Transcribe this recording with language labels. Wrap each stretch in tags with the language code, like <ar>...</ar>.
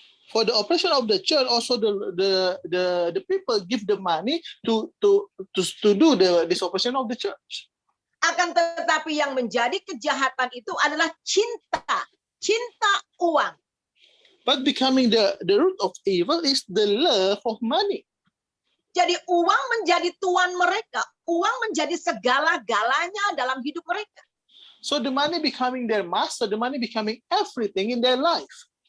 <en>For the operation of the church, also the people give the money to do this operation of the church.</en> <id>Akan tetapi yang menjadi kejahatan itu adalah cinta uang.</id> <en>But becoming the root of evil is the love of money.</en> <id>Jadi uang menjadi tuan mereka, uang menjadi segala-galanya dalam hidup mereka.</id> <en>So the money becoming their master, the money becoming everything in their life.</en>